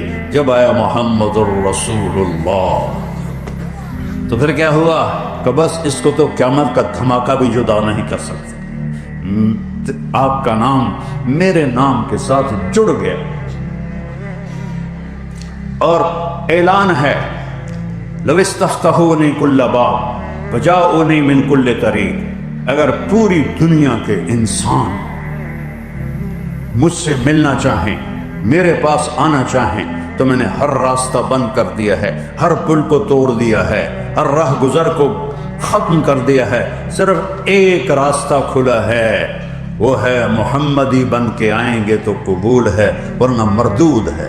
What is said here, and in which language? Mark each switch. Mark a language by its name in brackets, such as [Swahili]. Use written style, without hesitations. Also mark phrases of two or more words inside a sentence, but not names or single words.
[Urdu] جب آیا محمد الرسول اللہ تو پھر کیا ہوا کہ بس اس کو تو قیامت کا دھماکہ بھی جدا نہیں کر سکتے. آپ کا نام میرے نام کے ساتھ جڑ گیا اور اعلان ہے [Arabic] لو استفتحونی کل باب وجاؤنی من کل طریق. [Urdu] اگر پوری دنیا کے انسان مجھ سے ملنا چاہیں، میرے پاس آنا چاہیں، تو میں نے ہر راستہ بند کر دیا ہے، ہر پل کو توڑ دیا ہے، ہر راہ گزر کو ختم کر دیا ہے. صرف ایک راستہ کھلا ہے، وہ ہے محمدی بن کے آئیں گے تو قبول ہے ورنہ مردود ہے.